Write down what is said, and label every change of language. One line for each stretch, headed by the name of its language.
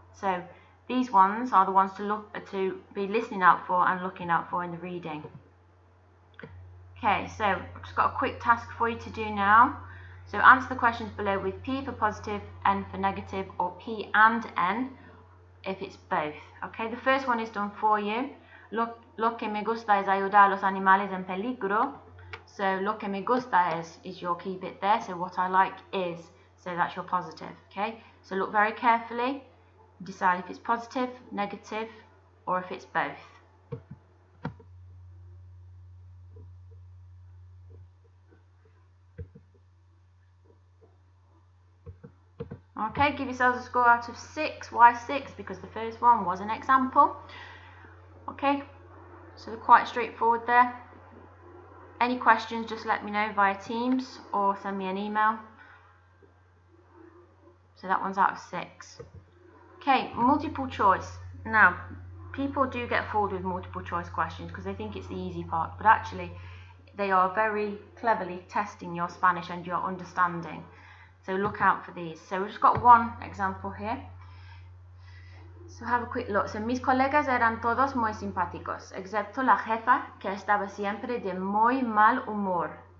English: So these ones are the ones to be listening out for and looking out for in the reading. Okay, so I've just got a quick task for you to do now. So answer the questions below with P for positive, N for negative, or P and N if it's both. Okay, the first one is done for you.
Spanish: Lo que me gusta es ayudar a los animales en peligro.
English: So
Spanish: lo que me gusta
English: is your key bit there. So what I like is, so that's your positive. Okay, so look very carefully. Decide if it's positive, negative, or if it's both. Okay, give yourselves a score out of 6. Why 6? Because the first one was an example. Okay, so they're quite straightforward there. Any questions, just let me know via Teams or send me an email. So that one's out of 6. Okay, multiple choice. Now, people do get fooled with multiple choice questions because they think it's the easy part, but actually they are very cleverly testing your Spanish and your understanding. So look out for these. So we've just got one example here. So have a quick look.
Spanish: So mis colegas eran todos muy simpáticos, excepto la jefa, que estaba siempre de muy mal humor.